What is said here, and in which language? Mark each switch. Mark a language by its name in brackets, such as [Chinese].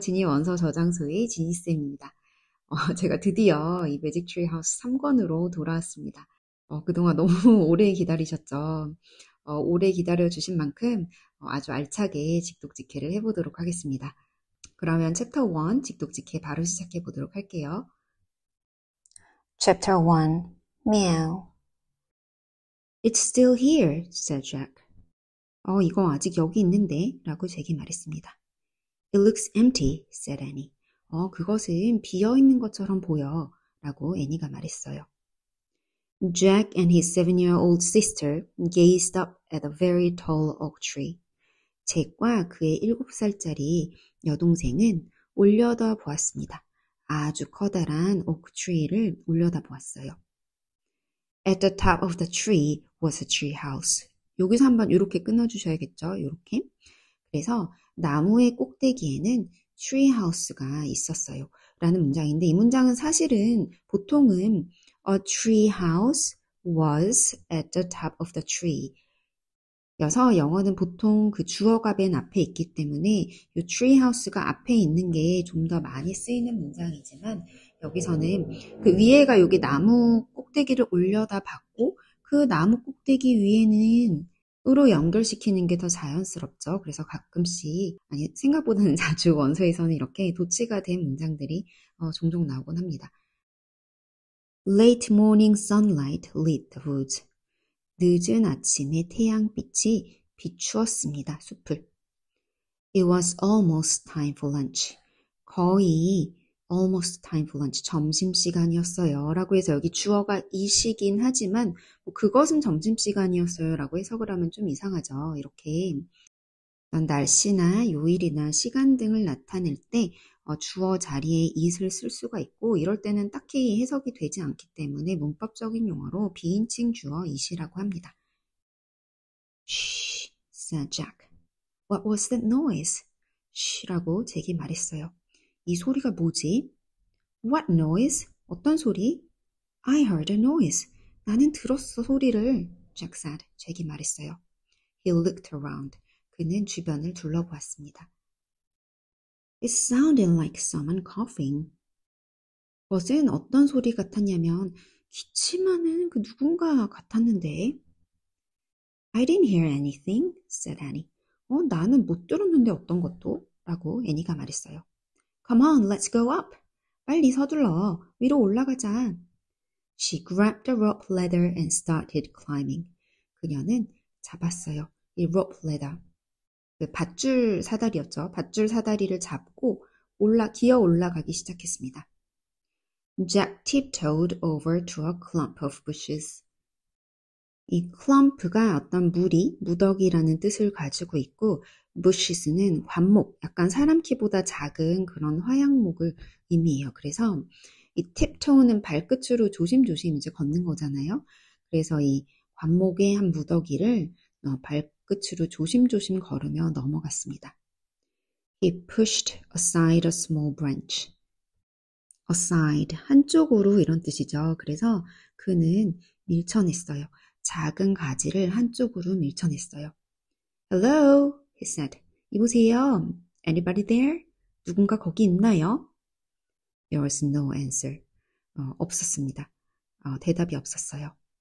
[Korean] 지니 원서 저장소의 지니쌤입니다. 제가 드디어 이 매직 트리 하우스 3권으로 돌아왔습니다. 그동안 너무 오래 기다리셨죠? 오래 기다려주신 만큼 아주 알차게 직독직해를 해보도록 하겠습니다. 그러면 챕터 1 직독직해 바로 시작해 보도록 할게요. [English] Chapter 1 Meow. It's still here, said Jack. [Korean] 이거 아직 여기 있는데 라고 잭이 말했습니다. [English] It looks empty, said Annie. [Korean] 그것은 비어있는 것처럼 보여 라고 애니가 말했어요. [English] Jack and his 7-year-old sister gazed up at a very tall oak tree. [Korean] 잭과 그의 7살짜리 여동생은 올려다 보았습니다. 아주 커다란 오크트리를 올려다 보았어요. [English] At the top of the tree was a tree house. [Korean] 여기서 한번 이렇게 끊어주셔야겠죠? 이렇게. 그래서 나무의 꼭대기에는 tree house가 있었어요. 라는 문장인데 이 문장은 사실은 보통은 [English] a tree house was at the top of the tree. [Korean] 여서 영어는 보통 그 주어가 맨 앞에 있기 때문에 이 tree house가 앞에 있는 게 좀 더 많이 쓰이는 문장이지만 여기서는 그 위에가 여기 나무 꼭대기를 올려다 봤고 그 나무 꼭대기 위에는 으로 연결시키는 게 더 자연스럽죠. 그래서 가끔씩, 아니 생각보다는 자주 원서에서는 이렇게 도치가 된 문장들이 종종 나오곤 합니다. [English] Late morning sunlight lit the woods. [Korean] 늦은 아침에 태양빛이 비추었습니다. 숲을. [English] It was almost time for lunch. [Korean] 거의 [English] almost time for lunch. [Korean] 점심시간이었어요. 라고 해서 여기 주어가 이시긴 하지만 그것은 점심시간이었어요. 라고 해석을 하면 좀 이상하죠. 이렇게 날씨나 요일이나 시간 등을 나타낼 때 주어 자리에 it을 쓸 수가 있고 이럴 때는 딱히 해석이 되지 않기 때문에 문법적인 용어로 비인칭 주어 it이라고 합니다. [English] Shh, said Jack. What was that noise? [Korean] sh라고 잭이 말했어요. 이 소리가 뭐지? [English] What noise? [Korean] 어떤 소리? [English] I heard a noise. [Korean] 나는 들었어 소리를. [English] Jack said. [Korean] 잭이 말했어요. [English] He looked around. [Korean] 그는 주변을 둘러보았습니다. [English] It sounded like someone coughing. [Korean] 그것은 어떤 소리 같았냐면 기침하는 그 누군가 같았는데. [English] I didn't hear anything, said Annie. [Korean] 나는 못 들었는데 어떤 것도? 라고 애니가 말했어요. [English] Come on, let's go up. [Korean] 빨리 서둘러. 위로 올라가자. [English] She grabbed the rope ladder and started climbing. [Korean] 그녀는 잡았어요. 이 rope ladder. 그 밧줄 사다리였죠. 밧줄 사다리를 잡고 기어 올라가기 시작했습니다. Jack tiptoed over to a clump of bushes. 이 clump가 어떤 무더기라는 뜻을 가지고 있고 bushes는 관목, 약간 사람 키보다 작은 그런 화양목을 의미해요. 그래서 이 tiptoe는 발끝으로 조심조심 이제 걷는 거잖아요. 그래서 이 관목의 한 무더기를 발끝으로 조심조심 걸으며 넘어갔습니다. He pushed aside a small branch. aside, 한쪽으로 이런 뜻이죠. 그래서 그는 밀쳐냈어요. 작은 가지를 한쪽으로 밀쳐냈어요. [English] Hello, he said. [Korean] 이보세요. [English] Anybody there? [Korean] 누군가 거기 있나요? [English] There was no answer. [Korean] 없었습니다. 대답이 없었어요.